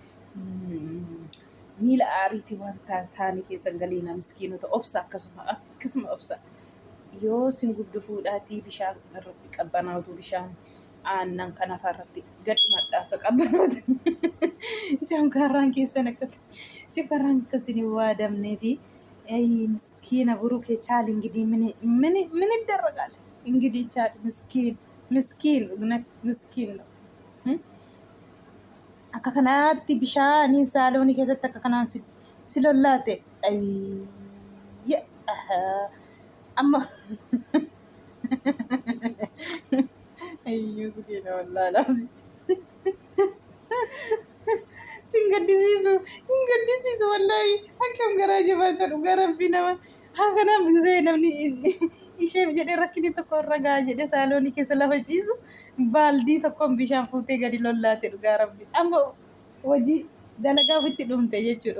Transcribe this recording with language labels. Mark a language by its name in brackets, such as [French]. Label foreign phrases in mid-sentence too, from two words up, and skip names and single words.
[Oromo] Miila aariitii waan taa'anii keessan galiina miskiinota obsa akkasuma obsa. Yoo sin guddu fuudhaatii bishaan irratti qabbanaatu bishaan aannan kan afaarratti gadhumadha akka qabbanaatu. Shonkaarraan keessan shonkaarraan akkasini waa damnee fi miskiina burukee chaal [Amharic] እንግዲህ ምን ይደረጋል እንግዲህ ቻል ምስኪን እውነት ምስኪን ነው። [Oromo] akka kanaatti bishaaniin saaloonii keessatti akka kanaan si lollaate amma ayyuu sikiina wallaalaasi sin gaddisiisu wallaahi akkam garaa jabaata dhugaa rabbii nama kanaaf gisee namni isheef jedhee rakkini tokko irra gahaa jedhee saaloonii keessa lafa ciisu baaldii tokkoon bishaan fuutee gadi lollaate dhugaa rabbii amma hojii dalagaa ofitti dhumte jechuudha.